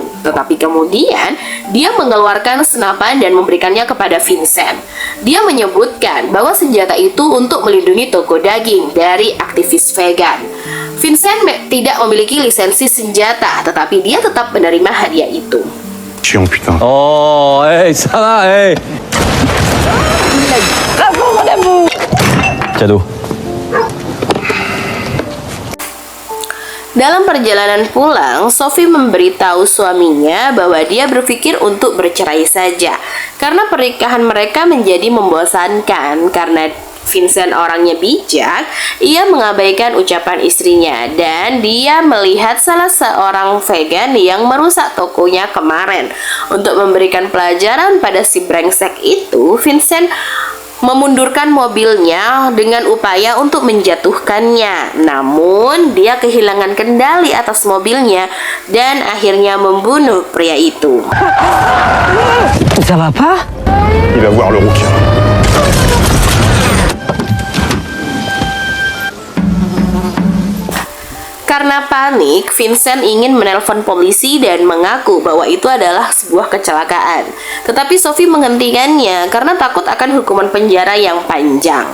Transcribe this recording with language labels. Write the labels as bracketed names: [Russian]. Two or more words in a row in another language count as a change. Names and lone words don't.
[Indonesian] Tetapi kemudian, dia mengeluarkan senapan dan memberikannya kepada Vincent. Dia menyebutkan bahwa senjata itu untuk melindungi toko daging dari aktivis vegan. Vincent tidak memiliki lisensi senjata, tetapi dia tetap menerima hadiah itu. [French] Chiant, putain. Oh, hey, ça va, hey. Cadeau. [Indonesian] Dalam perjalanan pulang, Sophie memberitahu suaminya bahwa dia berpikir untuk bercerai saja karena pernikahan mereka menjadi membosankan. Karena Vincent orangnya bijak, ia mengabaikan ucapan istrinya dan dia melihat salah seorang vegan yang merusak tokonya kemarin. Untuk memberikan pelajaran pada si brengsek itu, Vincent memundurkan mobilnya dengan upaya untuk menjatuhkannya. Namun, dia kehilangan kendali atas mobilnya dan akhirnya membunuh pria itu. [French] Ça va pas? Il va voir le rouquin. [Indonesian] Karena panik, Vincent ingin menelpon polisi dan mengaku bahwa itu adalah sebuah kecelakaan. Tetapi Sophie menghentikannya karena takut akan hukuman penjara yang panjang.